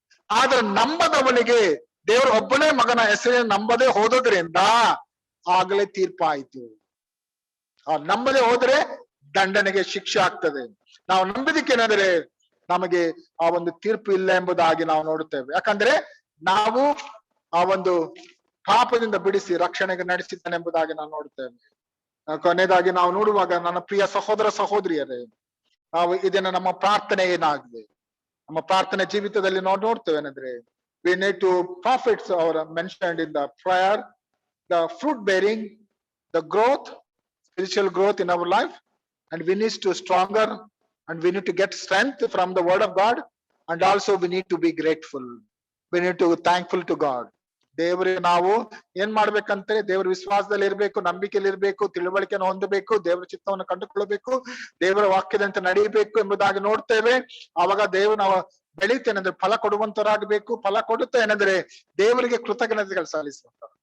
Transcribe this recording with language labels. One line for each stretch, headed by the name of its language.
Kannada: ಆದ್ರೆ ನಂಬದವನಿಗೆ, ದೇವರು ಒಬ್ಬನೇ ಮಗನ ಹೆಸರಿನ ನಂಬದೆ ಹೋದದ್ರಿಂದ ಆಗಲೇ ತೀರ್ಪಾಯಿತು. ನಂಬದೆ ಹೋದ್ರೆ ದಂಡನೆಗೆ ಶಿಕ್ಷೆ ಆಗ್ತದೆ. ನಾವು ನಂಬಿದಕ್ಕೆ ಏನಾದ್ರೆ ನಮಗೆ ಆ ಒಂದು ತೀರ್ಪು ಇಲ್ಲ ಎಂಬುದಾಗಿ ನಾವು ನೋಡುತ್ತೇವೆ. ಯಾಕಂದ್ರೆ ನಾವು ಆ ಒಂದು ಪಾಪದಿಂದ ಬಿಡಿಸಿ ರಕ್ಷಣೆಗೆ ನಡೆಸಿದ್ದಾನೆ ಎಂಬುದಾಗಿ ನಾವು ನೋಡುತ್ತೇವೆ. ಕೊನೆಯದಾಗಿ ನಾವು ನೋಡುವಾಗ ನನ್ನ ಪ್ರಿಯ ಸಹೋದರ ಸಹೋದರಿಯರೇ, ನಾವು ಇದನ್ನ ನಮ್ಮ ಪ್ರಾರ್ಥನೆ ಏನಾಗಿದೆ, ನಮ್ಮ ಪ್ರಾರ್ಥನೆ ಜೀವಿತದಲ್ಲಿ ನಾವು ನೋಡ್ತೇವೆ ಏನಂದ್ರೆ
English: we need to prophets are mentioned in the prayer, the fruit bearing, the growth, spiritual growth in our life, and we need to stronger, and we need to get strength from the word of God, and also we need to be grateful. We need to be thankful to God.
Kannada: ದೇವರಿಗೆ ನಾವು ಏನ್ ಮಾಡ್ಬೇಕಂದ್ರೆ ದೇವರ ವಿಶ್ವಾಸದಲ್ಲಿ ಇರ್ಬೇಕು, ನಂಬಿಕೆಯಲ್ಲಿ ಇರ್ಬೇಕು, ತಿಳುವಳಿಕೆಯನ್ನು ಹೊಂದಬೇಕು, ದೇವರ ಚಿತ್ತವನ್ನು ಕಂಡುಕೊಳ್ಳಬೇಕು, ದೇವರ ವಾಕ್ಯದಂತೆ ನಡೆಯಬೇಕು ಎಂಬುದಾಗಿ ನೋಡ್ತೇವೆ. ಆವಾಗ ದೇವರು ನಾವು ಬೆಳೀತೇನೆಂದ್ರೆ ಫಲ ಕೊಡುವಂತರಾಗಬೇಕು. ಫಲ ಕೊಡುತ್ತಾ ಏನಂದ್ರೆ ದೇವರಿಗೆ ಕೃತಜ್ಞತೆಗಳು ಸಲ್ಲಿಸುವಂತ.